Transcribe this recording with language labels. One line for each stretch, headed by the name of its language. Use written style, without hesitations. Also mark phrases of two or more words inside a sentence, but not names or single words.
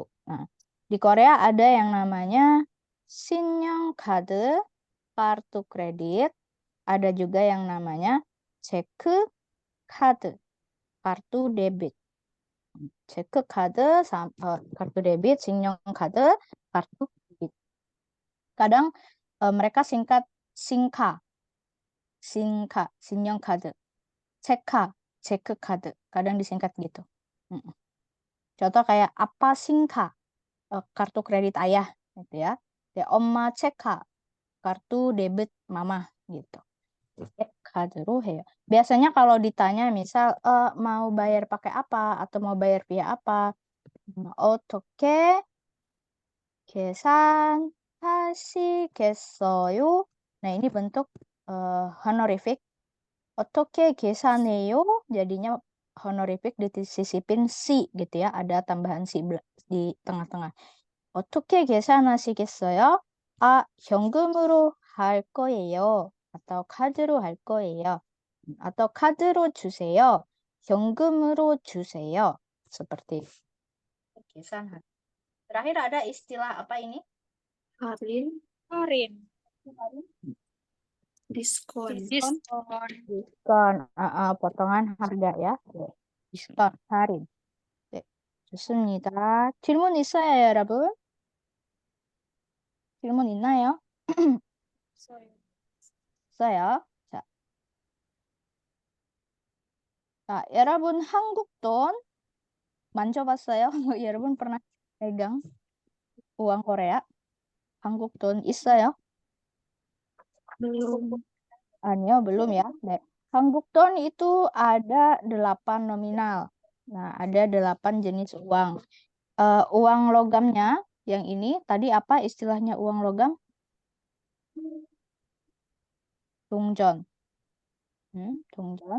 Indonesian: Nah, di Korea ada yang namanya 신용카드, kartu kredit. Ada juga yang namanya 체크카드, kartu debit. 체크카드, kartu debit, 신용카드, kartu debit. Kadang mereka singkat
Korean: 싱카, 신용카드, 체크카드.
Indonesian: Kadang disingkat gitu. Contoh kayak apa 싱카, kartu kredit ayah gitu ya.
Korean: 엄마 체카,
Indonesian: kartu debit mama gitu.
Korean: 카드로 해요.
Indonesian: Biasanya kalau ditanya misal mau bayar pakai apa atau mau bayar via apa,
Korean: 어떻게 계산하시겠어요?
Indonesian: Nah, ini bentuk honorific.
Korean: 어떻게 계산해요?
Indonesian: Jadinya honorific disisipin si gitu ya. Ada tambahan si di tengah-tengah.
Korean: 어떻게 계산하시겠어요? 현금으로 할 거예요. atau 카드로 할 거예요. atau 카드로 주세요. 현금으로 주세요.
Indonesian: Seperti itu.
Korean: 계산.
Indonesian: Terakhir ada istilah apa ini?
Korean: 할인, Karin.
Indonesian: 디스콘. Diskon. Diskon. potongan harga ya.
Korean: diskon 할인. 네, 좋습니다. 질문 있어요, 여러분? 질문 있나요? 있어요. 있어요. 자, 여러분 한국 돈 만져봤어요?
Indonesian: 여러분 pernah pegang uang Korea?
Korean: 한국 돈 있어요?
Indonesian: belum. 아니요, belum ya. 네.
Korean: 한국 돈
Indonesian: itu ada 8 nominal. Nah, ada 8 jenis uang. Uang logamnya yang ini tadi apa istilahnya uang logam?
Korean: 동전. 동전.